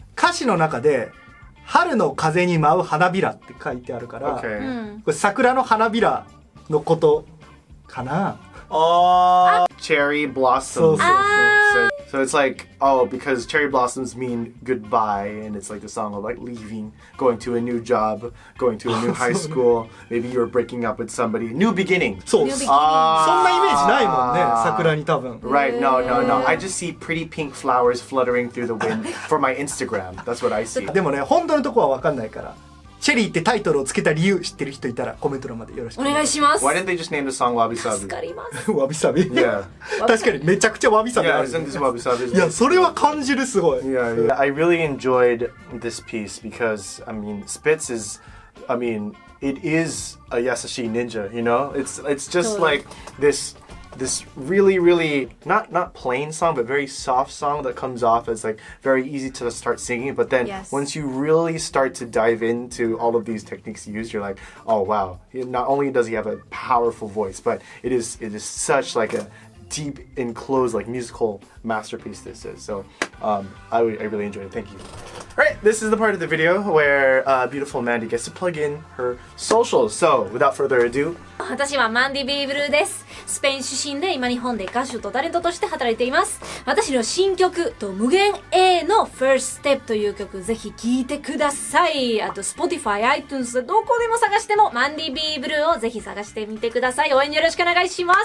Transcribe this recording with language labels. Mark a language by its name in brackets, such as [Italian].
[Japanese] 歌詞の中で春の風に舞う花びらって書いてあるから、 [English] Okay. [Japanese] これ桜の花びらのことかな。 [English] Oh, cherry blossoms. [Japanese] そうそうそう。 [English] So it's like, oh, because cherry blossoms mean goodbye, and it's like the song of like leaving, going to a new job, going to a new high school. Maybe you're breaking up with somebody. New beginning. [Japanese] そう。そんなイメージないもんね、桜に多分。 [English] Right, no. I just see pretty pink flowers fluttering through the wind for my Instagram. That's what I see. [Japanese] でもね、本当のとこは分かんないから。チェリーってタイトルをつけた理由知ってる人いたらコメント欄までよろしくお願いします。 [English] Why didn't they just name the song Wabi Sabi? [Japanese] 助かります。わびさび。 [English] Yeah. [Japanese] 確かにめちゃくちゃわびさびあ [English] Yeah, [Japanese] る。 [English] isn't this Wabi Sabi? [Japanese] いや、それは感じるすごい。 [English] Yeah. I really enjoyed this piece because, I mean, Spitz is, I mean, it is a Yasashi ninja, you know? It's just like this really not plain song, but very soft song that comes off as like very easy to start singing. But then once you really start to dive into all of these techniques used, you're like, oh wow! Not only does he have a powerful voice, but it is such like a deep enclosed like musical masterpiece this is. So I really enjoyed it. Thank you. Alright, this is the part of the video where beautiful Mandy gets to plug in her socials. So without further ado, [Japanese] 私はマンディ・ビーブルーです。スペイン出身で今日本で歌手とタレントとして働いています。私の新曲と無限 A の First Step という曲ぜひ聴いてください。あと Spotify、iTunes どこでも探してもマンディ・ビーブルーをぜひ探してみてください。応援よろしくお願いします。